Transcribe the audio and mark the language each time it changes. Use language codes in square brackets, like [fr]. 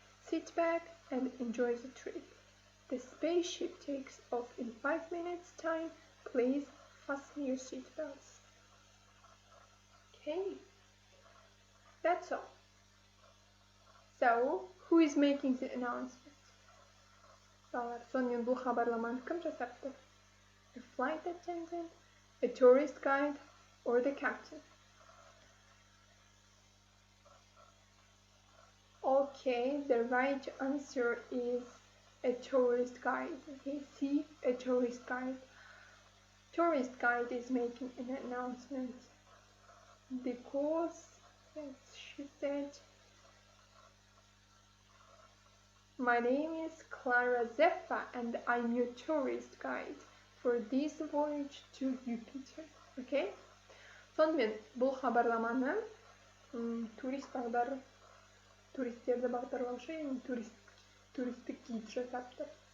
[en] Sit back and enjoy the trip. The spaceship takes off in 5 minutes time. Please fasten your seatbelts. Okay, that's all. So, who is making the announcement? [kk] Сонымен бұл хабарламаны кім жасапты? [en] A flight attendant, a tourist guide, or the captain? Okay, the right answer is a tourist guide. Okay, see, a tourist guide. Tourist guide is making an announcement because, yes, she said, my name is Clara Zeffa and I'm your tourist guide for this voyage to Jupiter. Okay? [kk] Сонымен бұл хабарламаны туристерді бағдарлаушы туристік гид жасапты.